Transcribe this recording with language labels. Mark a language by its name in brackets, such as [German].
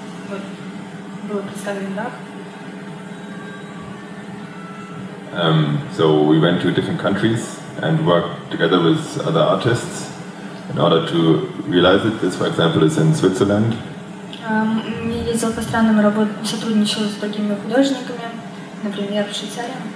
[Russian] Вот, было представлен дах. [English] So we went to different countries and worked together with other artists in order to realize it. This, for example, is in Switzerland. [Russian] Я ездил по странам и сотрудничал с другими художниками, например, в Швейцарии.